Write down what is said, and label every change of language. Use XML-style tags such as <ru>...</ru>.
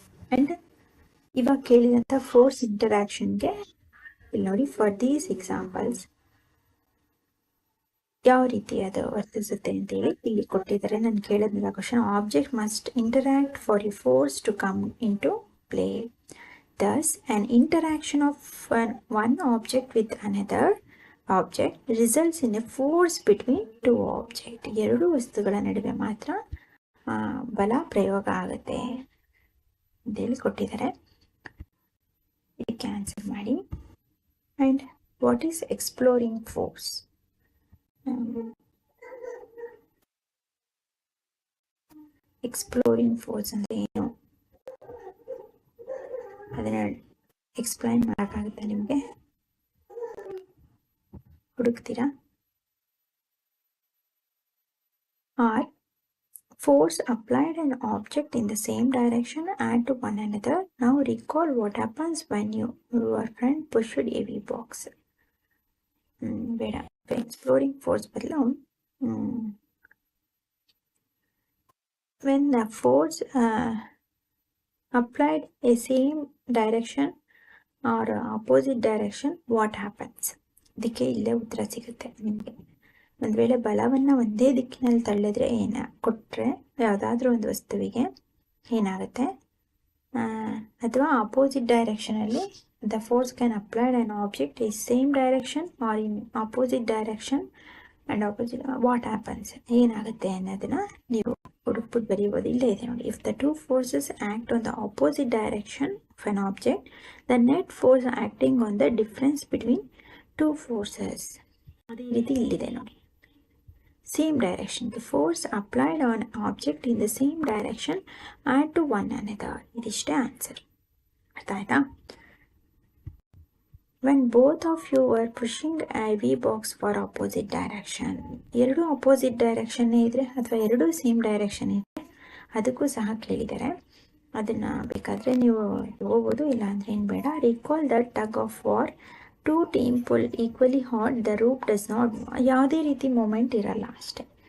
<kn>And ಇವಾಗ ಕೇಳಿದಂಥ force ಇಂಟರಾಕ್ಷನ್ಗೆ ಇಲ್ಲಿ ನೋಡಿ,</kn> <en>for these examples</en> <kn>ಯಾವ ರೀತಿ ಅದು ವರ್ತಿಸುತ್ತೆ ಅಂತೇಳಿ ಇಲ್ಲಿ ಕೊಟ್ಟಿದ್ದಾರೆ. ನಾನು ಕೇಳಿದ್ನಲ್ಲ</kn> <en>Question, object must interact for a force to come into play. Thus, an interaction of one object with another object results in a force between two objects.</en> <kn>ಎರಡು ವಸ್ತುಗಳ ನಡುವೆ ಮಾತ್ರ ಬಲ ಪ್ರಯೋಗ ಆಗುತ್ತೆ ಅಂತೇಳಿ ಕೊಟ್ಟಿದ್ದಾರೆ. ಇದಕ್ಕೆ ಆನ್ಸರ್ ಮಾಡಿ.</kn> <en>And what is exploring force?</en> <kn>Exploring force ಅಂದರೆ ಏನು ಅದನ್ನು ಎಕ್ಸ್ಪ್ಲೈನ್ ಮಾಡೋಕ್ಕಾಗುತ್ತಾ ನಿಮಗೆ? ಹುಡುಕ್ತೀರಾ?</kn> <en>Or force applied an object in the same direction and to one another. Now recall what happens when your friend pushed a heavy box.</en> <kn>ಬೇಡ, exploring force ಬದಲು</kn> <en>when the force applied a same direction or opposite direction, what happens?</en> <kn>ಇದಕ್ಕೆ ಇಲ್ಲೇ ಉತ್ತರ ಸಿಗುತ್ತೆ ನಿಮಗೆ. ಒಂದು ವೇಳೆ ಬಲವನ್ನು ಒಂದೇ ದಿಕ್ಕಿನಲ್ಲಿ ತಳ್ಳಿದ್ರೆ ಕೊಟ್ಟರೆ ಯಾವುದಾದ್ರೂ ಒಂದು ವಸ್ತುವಿಗೆ ಏನಾಗುತ್ತೆ, ಅಥವಾ opposite ಡೈರೆಕ್ಷನಲ್ಲಿ</kn> <en>the force can applied on object ಈ same direction or in opposite direction and opposite what happens,</en> <kn>ಏನಾಗುತ್ತೆ ಅನ್ನೋದನ್ನು ನೀವು ಹುಡುಕ್ಬಿಟ್ಟು ಬರೀಬೋದು. ಇಲ್ಲೇ ಇದೆ ನೋಡಿ.</kn> <en>If the two forces act on the opposite direction of an object, the net force acting on the difference between two forces.</en> <kn>ಅದೇ ರೀತಿ ಇಲ್ಲಿದೆ ನೋಡಿ.</kn> <en>Same direction. The force applied on object in the same direction and to one another.</en> <kn>ಇದಿಷ್ಟೇ answer. ಅರ್ಥ ಆಯ್ತಾ?</kn> <en>When both of you were pushing a heavy box for opposite direction.</en> <kn>ಎರಡು opposite direction ಇದ್ರೆ ಅಥವಾ ಎರಡು ಸೇಮ್ ಡೈರೆಕ್ಷನ್ ಇದ್ರೆ ಅದಕ್ಕೂ ಸಹ ಕೇಳಿದ್ದಾರೆ. ಅದನ್ನು ಬೇಕಾದರೆ ನೀವು ಹೋಗ್ಬೋದು, ಇಲ್ಲ ಅಂದರೆ ಏನು ಬೇಡ.</kn> <en>Recall the tug of war. Two team pull equally hard, the rope does not move.</en> <kn>ಯಾವುದೇ ರೀತಿ ಮೂಮೆಂಟ್ ಇರಲ್ಲ ಅಷ್ಟೆ.</kn>